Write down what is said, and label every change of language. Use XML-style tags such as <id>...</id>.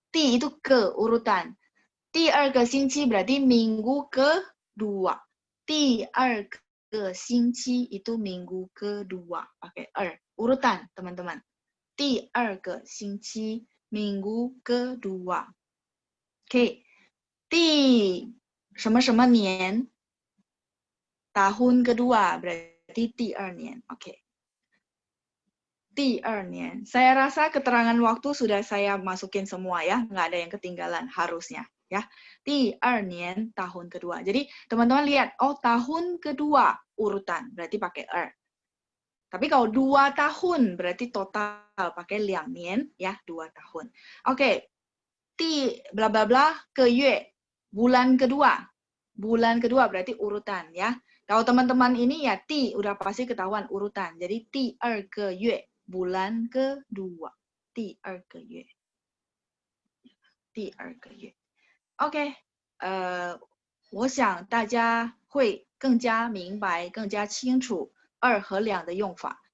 <id>第 itu ke urutan.</id> <zh>第2个星期</zh> <id>berarti minggu ke-2. 第2个星期 itu minggu ke-2. Pakai urutan, teman-teman. 第2个星期 minggu ke-2. Oke. 第什么什么年 tahun ke-2 berarti 第2年.</id> <zh>Oke. 第2年.</zh> <id>Saya rasa keterangan waktu sudah saya masukin semua ya, nggak ada yang ketinggalan harusnya ya. 第2年 tahun ke-2. Jadi teman-teman lihat, oh tahun ke-2 urutan berarti pakai Tapi kalau 2 tahun berarti total pakai 2年 ya, 2 tahun. Oke. 第 bla bla bla ke yue, bulan kedua. Bulan kedua berarti urutan ya. Kalau teman-teman ini ya ti udah pasti ketahuan urutan. Jadi 第2个月 bulan kedua.</id> <zh>第2个月.第2个月. OK， 我想大家会更加明白、更加清楚2和2的用法.</zh>